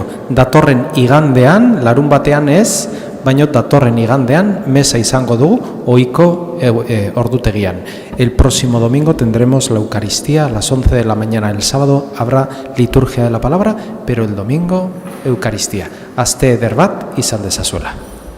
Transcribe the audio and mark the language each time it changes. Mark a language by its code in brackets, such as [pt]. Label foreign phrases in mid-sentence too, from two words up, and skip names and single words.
[eu] Datorren igandean, larun batean ez, baina datorren igandean mesa izango dugu ohiko ordutegian. [es] El próximo domingo tendremos la Eucaristía a las 11 de la mañana. El sábado habrá liturgia de la palabra, pero el domingo Eucaristía. [eu] Aste eder bat izan dezazuela.